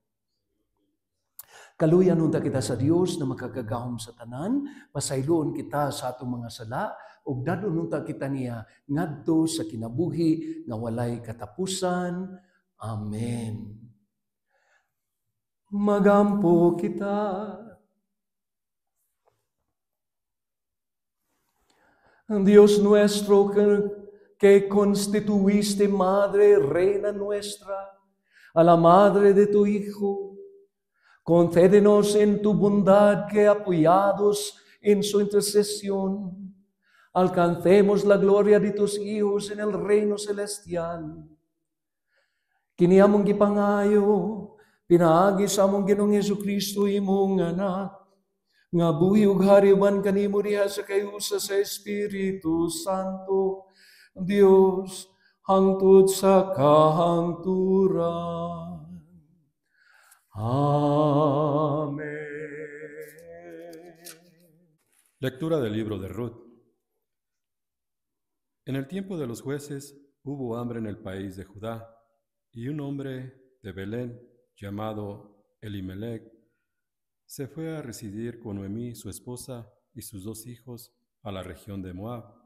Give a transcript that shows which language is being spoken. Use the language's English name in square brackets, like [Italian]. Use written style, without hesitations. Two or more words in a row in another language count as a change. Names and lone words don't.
[Cebuano] Kaluyan unta kita sa Dios na makagagahom sa tanan, pasayloon kita sa atong mga sala, ug dadon unta kita niya ngadto sa kinabuhi nga walay katapusan. Amen. Magampo kita. [Spanish] Dios nuestro, que constituiste Madre, Reina nuestra, a la Madre de tu Hijo, concédenos en tu bondad que, apoyados en su intercesión, alcancemos la gloria de tus hijos en el reino celestial. [Cebuano] Kini among gipangayo, pinaagi sa among Ginoong Hesukristo imong anak, nga buhi ug hariwan kanimo diha sa kayusa sa Espiritu Santo, Dios, hangtod sa kahangturan. [Spanish] Amén. Lectura del libro de Ruth. En el tiempo de los jueces hubo hambre en el país de Judá, y un hombre de Belén, llamado Elimelec, se fue a residir con Noemí, su esposa, y sus 2 hijos, a la región de Moab.